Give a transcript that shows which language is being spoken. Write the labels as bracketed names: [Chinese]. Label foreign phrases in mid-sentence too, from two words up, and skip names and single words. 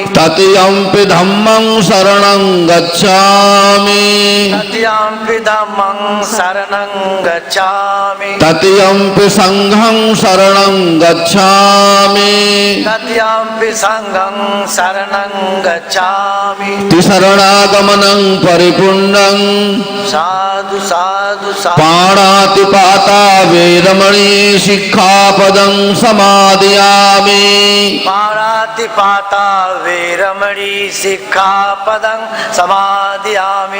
[Pali] तृतीयंपि धम्मं शरणं गच्छामि। तृतीयंपि धम्मं शरणं गच्छामि। तृतीयंपि संघं शरणं गच्छामि। तृतीयंपि संघं शरणं गच्छामि। तिसरणागमनं परिपूर्णं। साधु साधु साधु। पाणातिपाता वेरमणि शिक्षापदं समादयामि। पाणा पानातिपाता वेरमणि सिक्खापदं समादियामि